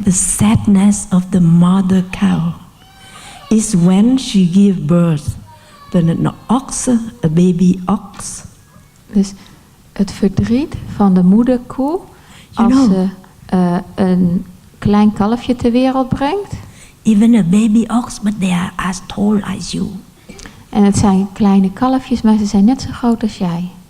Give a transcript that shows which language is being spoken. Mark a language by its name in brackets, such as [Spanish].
[English] The sadness of the mother cow is when she gives birth to an ox, a baby ox. [Dutch] Dus het verdriet van de moederkoe als ze een klein kalfje ter wereld brengt. [English] Even a baby ox, but they are as tall as you. [Dutch] En het zijn kleine kalfjes, maar ze zijn net zo groot als jij.